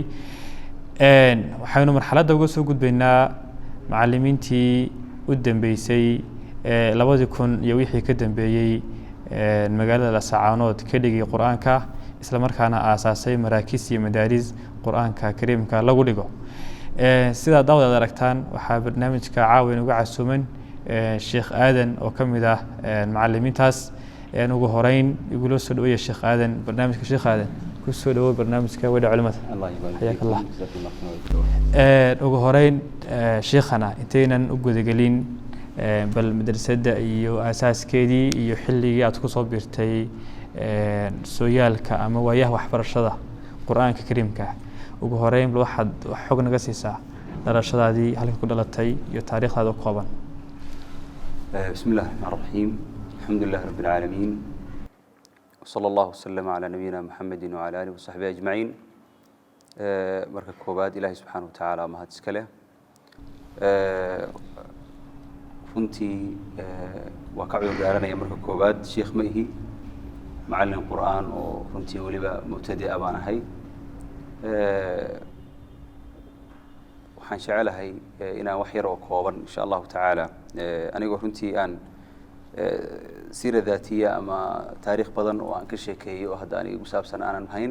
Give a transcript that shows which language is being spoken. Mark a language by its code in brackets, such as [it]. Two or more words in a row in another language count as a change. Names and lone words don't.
[so] waxaynu marxaladda uga soo gudbaynaa macallimiintii u dambeysay 2000 iyo wixii ka dambeeyay magaalada Laascaanood ka dhigay Qur'aanka isla markaana aasaasay maraakiis iyo madaaris Qur'aanka Kariimka lagu dhigo. sida daawada aragtaan waxaa barnaamijka caawin uga casuuman Sheekh Aadan oo kamid ah macallimiintaas ugu horeyn igula soo dhaweeyay Sheekh Aadan barnaamijka Sheekh Aadan ku soo dhaweey barnaamijka wada culimada. [ar] حياك الله. [so] ugu horeyn Sheekhana intaynan u gudagelin bal madrasada iyo asaaskeedii iyo xilligii aad ku soo biirtay sooyaalka ama waayaha waxbarashada Qur'aanka Kariimka ugu horeyn waxaad xog naga siisaa dhalashadaadii halka ku dhalatay iyo taariikhdaada kooban. [ar] بسم الله الرحمن الرحيم الحمد لله رب العالمين وصلى الله وسلم على نبينا محمد وعلى آله وصحبه أجمعين. [so] marka koobaad Ilaahay [ar] سبحانه وتعالى [so] mahad iska leh. runtii waa ka cudur daaranaya marka koobaad sheekh ma ihi macallin qur'aan oo runtii waliba mubtadi' baan ahay. waxaan jecelahay inaan wax yar oo kooban [ar] إن شاء الله تعالى [so] anigoo runtii aan siira daatiya ama taariikh badan oo aan ka sheekeeyey oo hadda aniga igu saabsan aanan hayn.